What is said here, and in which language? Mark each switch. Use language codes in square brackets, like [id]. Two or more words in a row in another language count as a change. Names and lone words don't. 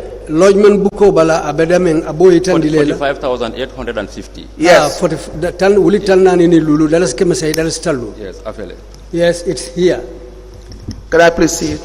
[man] Lodgement buko bala abedameng aboy tandilela. [en] 45,850. Yes. [man] Wuli talnani ni lulu dalas kemesai dalas talu. [en] Yes, afele. Yes, it's here. Can I please see it?